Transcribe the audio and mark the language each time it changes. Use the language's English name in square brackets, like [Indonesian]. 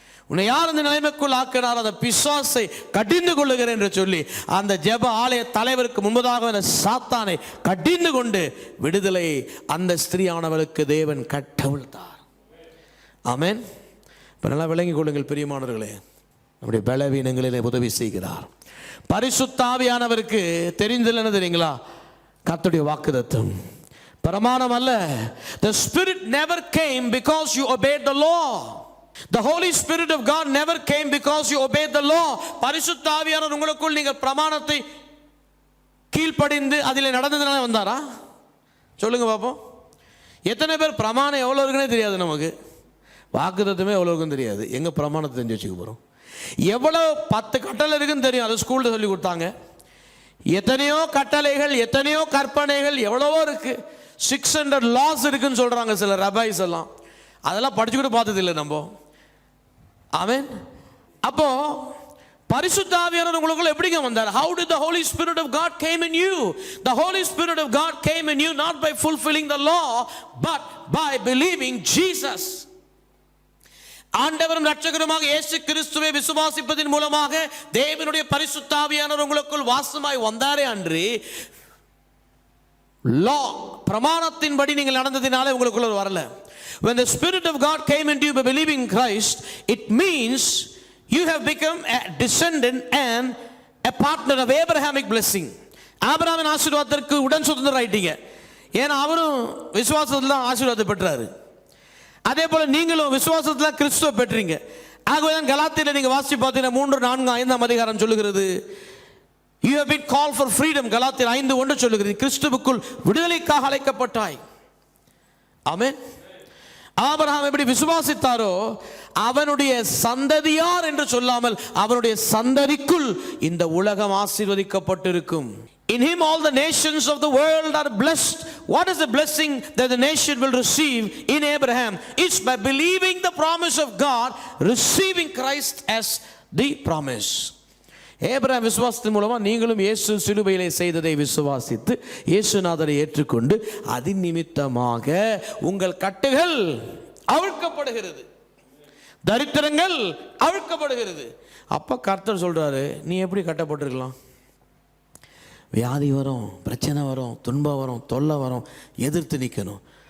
[Tamil] உன்னை யார் அந்த நிலைமைக்குள் ஆக்கினார்? அந்த பிசாசை கடிந்து கொள்ளுகிறேன் என்று சொல்லி அந்த ஜெப ஆலய தலைவருக்கு முன்பதாக சாத்தானை கடிந்து கொண்டு விடுதலை அந்த ஸ்திரீயானவளுக்கு தேவன் கட்டவிழ்த்தார். ஆமென். இப்போ நல்லா விளங்கிக் கொள்ளுங்கள் பிரியமானவர்களே, நம்முடைய பலவீனங்களிலே உதவி செய்கிறார். பரிசுத்த ஆவியானவருக்கு தெரிந்தது என்ன தெரியுங்களா? கர்த்தருடைய வாக்குத்தத்தம், பிரமாணம் அல்ல. [English] The Spirit never came because you obeyed the law. The Holy Spirit of God never came because you obeyed the law. [Tamil] பரிசுத்த ஆவியானவர் உங்களுக்குள் நீங்கள் பிரமாணத்தை கீழ்ப்படிந்து அதில் நடந்ததுனால வந்தாரா? சொல்லுங்க பாப்போம். எத்தனை பேர் பிரமாணம் எவ்வளோ இருக்குன்னே தெரியாது, நமக்கு வாக்குத்தத்தமே எவ்வளோ இருக்குன்னு தெரியாது. எங்கே பிரமாணத்தை தெரிஞ்சு வச்சுக்க போகிறோம்? எவ்வளோ 10 கட்டளை இருக்குன்னு தெரியும், அது ஸ்கூலில் சொல்லி கொடுத்தாங்க. எத்தனையோ கட்டளைகள், எத்தனையோ கற்பனைகள், எவ்வளவோ இருக்கு. 600 laws இருக்குன்னு சொல்றாங்க சில ரபாய்ஸ் எல்லாம். அதெல்லாம் படிச்சுக்கிட்டு பார்த்தது இல்லை நம்ம. ஆமென். அப்போ பரிசுத்த ஆவியானவர் உங்களுக்குள்ள எப்படிங்க வந்தார்? [English] How did the Holy Spirit of God came in you? The Holy Spirit of God came in you not by fulfilling the law but by believing Jesus. [Tamil] ஆண்டவரும் இரட்சகருமாக இயேசு கிறிஸ்துவை விசுவாசிப்பதன் மூலமாக தேவனுடைய பரிசுத்த ஆவியானவர் உங்களுக்குள் வாசமாய் வந்தாரே அன்றி லா பிரமாணத்தின்படி நீங்கள் நடந்ததினாலே உங்களுக்குள்ள வரல. [English] When the Spirit of God came into you by believing Christ, it means you have become a descendant and a partner of Abrahamic blessing. [Tamil] ஆபிரகாமின் ஆசீர்வாதத்திற்கு உடன் சுதந்திரம் ஆயிட்டீங்க. ஏன்னா அவரும் விசுவாசத்தில் தான் ஆசீர்வாதத்தை பெற்றாரு. அதே போல நீங்களும் விசுவாசத்தில் கிறிஸ்துவை பெற்றீங்க. ஆகவே தான் கலாத்தியரை நீங்க வாசிச்சு பார்த்தீங்கன்னா 3, 4, 5 அதிகாரம் சொல்லுகிறது, [English] you have been called for freedom. [Tamil] கலாத்தியர் 5:1 சொல்லுகிறது, கிறிஸ்துவுக்குள் விடுதலைக்காக அழைக்கப்பட்டாய். ஆமென். ஆபிரகாம் எப்படி விசுவாசித்தாரோ அவனுடைய சந்ததியார் என்று சொல்லாமல் அவனுடைய சந்ததிக்குள் இந்த உலகம் ஆசீர்வதிக்கப்பட்டிருக்கும். [English] In him all the nations of the world are blessed. What is the blessing that the nation will receive in Abraham? It's by believing the promise of God, receiving Christ as the promise. [Tamil] Abraham விசுவாசத்தின் மூலமா நீங்களும் இயேசு சிலுவையிலே செய்ததை விசுவாசித்து இயேசுநாதரை ஏற்றுக்கொண்டு அதின் நிமித்தமாக உங்கள் கட்டுகள் அவிழ்க்கப்படுகிறது, தரித்திரங்கள் அவிழ்க்கப்படுகிறது. அப்ப கர்த்தர் சொல்றாரு, நீ எப்படி கட்டப்பட்டிருக்கலாம்? வியாதி வரும், பிரச்சனை வரும், துன்பம் வரும், தொல்லை வரும், எதிர்த்து நிற்கணும்.